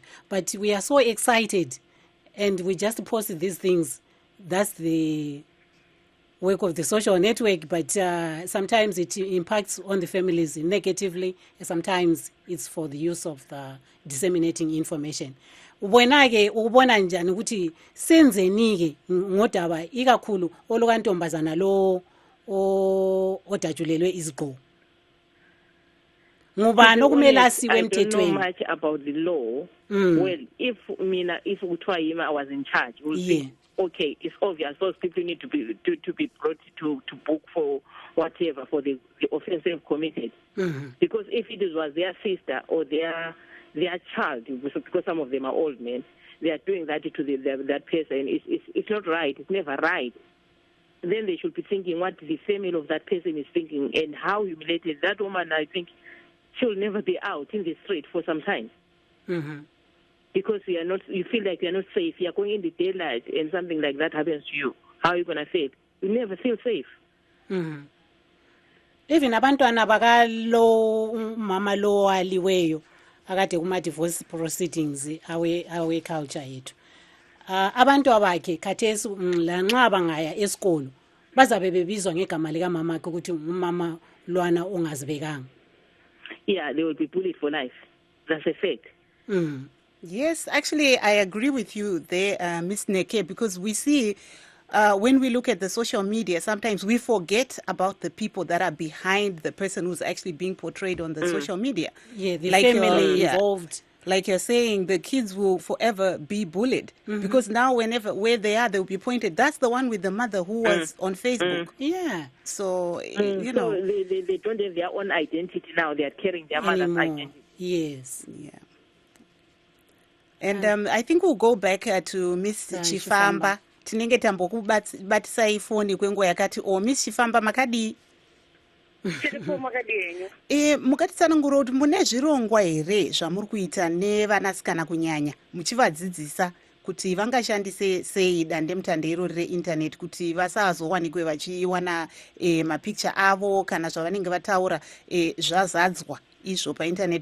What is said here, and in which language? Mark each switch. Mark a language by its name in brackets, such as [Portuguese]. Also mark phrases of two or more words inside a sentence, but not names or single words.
[English] But we are so excited, and we just post these things. That's the work of the social network, but sometimes it impacts on the families negatively, and sometimes it's for the use of the disseminating information. [North Ndebele] Wena-ke ubona njani ukuthi senzeni-ke ngodaba ikakhulu olukantombazana lo odajulelwe izigqoko? Ngubani okumele asiwe emthethweni? [English] I don't know much about the law. Well, if [North Ndebele] kuthiwa yimi [English] I was in charge, we'll see. Okay, it's obvious those people need to be brought to book for whatever, for the offense they've committed. Because if it was their sister or their child, because some of them are old men, they are doing that to that person. It's not right. It's never right. Then they should be thinking what the family of that person is thinking and how humiliated that woman. I think she'll never be out in the street for some time. Because you feel like you're not safe. You're going in the daylight and something like that happens to you. How are you going to feel? You never feel safe. [North Ndebele] Even abantwana bakalo mama lo waliweyo akade kuma [English] divorce proceedings [North Ndebele] awe culture yethu. Abantu abakhe khathesi lanxa bangaya esikolo bazabe bebizwa ngegama lika mama akhe ukuthi umama lwana ongazibekanga. [English] Yeah, they will be bullied for life. That's a fact. Yes, actually, I agree with you there, Ms. Neke, because we see when we look at the social media, sometimes we forget about the people that are behind the person who's actually being portrayed on the social media. Yeah, the family involved. Like you're saying, the kids will forever be bullied because now where they are, they'll be pointed. That's the one with the mother who was on Facebook. Yeah. So, you know. So they don't have their own identity now. They are carrying their mother's identity. Yes. Yeah. And I think we'll go back to Miss Chifamba. [Shona] Tinenge tambokubatisa ifoni kwengo yakati Miss Chifamba makadi. Mukatitsanangura kuti mune zvirongwa here zvamuri kuita nevanasikana kunyanya muchivadzidzisa kuti vangashandise sei dandemutande irori reinternet kuti vasazowanikwe vachiwana mapicture avo kana zvavanenge vataura zvazadzwa izvo painternet.